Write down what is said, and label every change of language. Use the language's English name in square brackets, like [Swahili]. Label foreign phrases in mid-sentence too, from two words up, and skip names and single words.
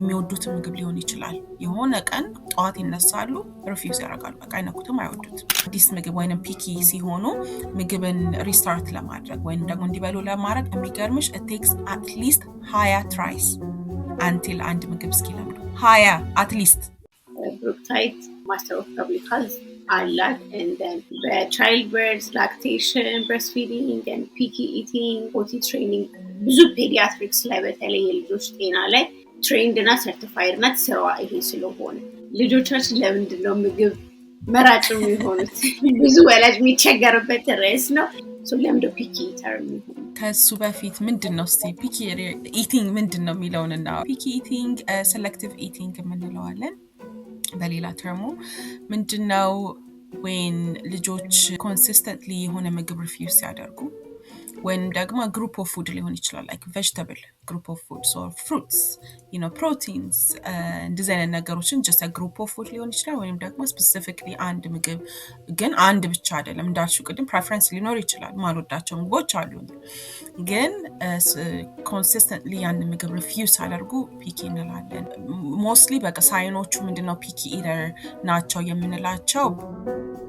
[Amharic] የሚወዱት ምግብ ሊሆን ይችላል የሆነ ቀን ጠዋት ይነሳሉ ሪፊውዝ ያደርጋሉ በቃ አይነኩትም አይወዱት አዲስ ምግብ ወይንም ፒኪ ሲሆኑ ምግብን ሪስታርት ለማድረግ ወይንም ደግሞ እንዲበሉ ለማድረግ የሚገርምሽ [English] it takes at least 20 tries until [Amharic] አንድ ምግብ እስኪለምዱ 20 [English] at least [Amharic] Brookside [English] Master of Public Health [Amharic] አላት [English] and then the childbirth lactation breastfeeding and picky eating potty training [Amharic] ብዙ ፔዲያትሪክስ ላይ በተለይ የልጆች ጤና ላይ ትሬንድ እና ሰርቲፋይድ ናት ስራዋ ይሄ ስለሆነ ልጆቻችን ለምንድነው ምግብ መራጭ የሚሆኑት ብዙ ወላጅ የሚቸገርበት ርዕስ ነው ለምንድነው [English] picky eater [Amharic] የሚሆኑት ከሱ በፊት ምንድነው [English] picky eating [Amharic] ምንድነው የሚለውንና [English] picky eating selective eating [Amharic] የምንለዋለን በሌላ ተርሙ ምንድነው when ልጆች consistently የሆነ ምግብ ሪፊውዝ ያደርጉ when ደግሞ [English] group of food [Amharic] ሊሆን ይችላል [English] like vegetable group of foods or fruits proteins [Amharic] እንደዚህ አይነት ነገሮችን [English] just a group of food [Amharic] ሊሆን ይችላል ወይም ደግሞ specifically አንድ ምግብ ግን አንድ ብቻ አይደለም እንዳልሽው ቅድም preference ሊኖር ይችላል ማልወዳቸው ምግቦች አሉ ግን consistently ያን ምግብ refuse አድርጉ ፒኪ እንላለን mostly በቃ ሳይኖቹ ምንድነው [English] picky eater [Amharic] ናቸው የምንላቸው